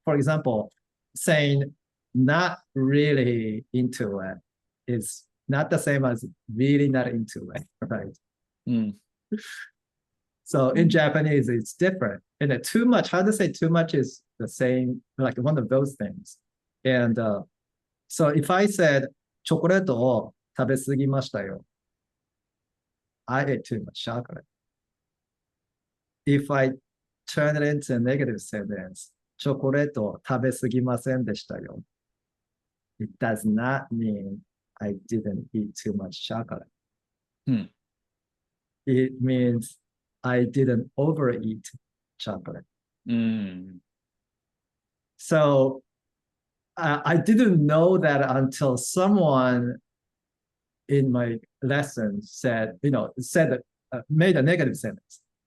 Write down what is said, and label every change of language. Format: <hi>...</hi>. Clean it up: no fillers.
<en>For example, saying not really into it is not the same as really not into it, right? So in Japanese, it's different. And too much, how to say too much is the same, like one of those things. And so if I said,</en> <ja>チョコレートを食べ過ぎましたよ.</ja> <en>I ate too much chocolate. If I turn it into a negative sentence,</en> <ja>チョコレートを食べ過ぎませんでしたよ.</ja> <en>It does not mean I didn't eat too much chocolate. It means I didn't overeat chocolate. So I didn't know that until someone in my lesson said, made a negative sentence.</en>